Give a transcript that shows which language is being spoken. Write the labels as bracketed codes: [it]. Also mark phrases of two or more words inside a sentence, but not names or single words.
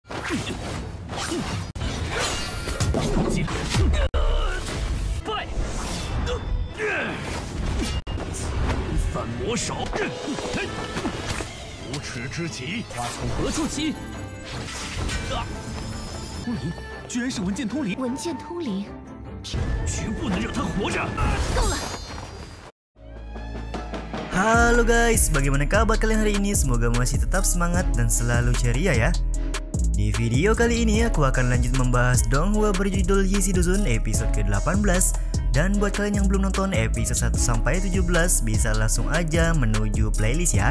[zh] 反魔手，无耻之极，话从何处起？通灵，居然是文剑通灵，文剑通灵，绝不能让他活着。够了。 [id] Halo guys, bagaimana kabar kalian hari ini? Semoga masih tetap semangat dan selalu ceria ya. Di video kali ini aku akan lanjut membahas donghua berjudul Yisi Duzun episode ke-18. Dan buat kalian yang belum nonton episode 1-17 bisa langsung aja menuju playlist ya.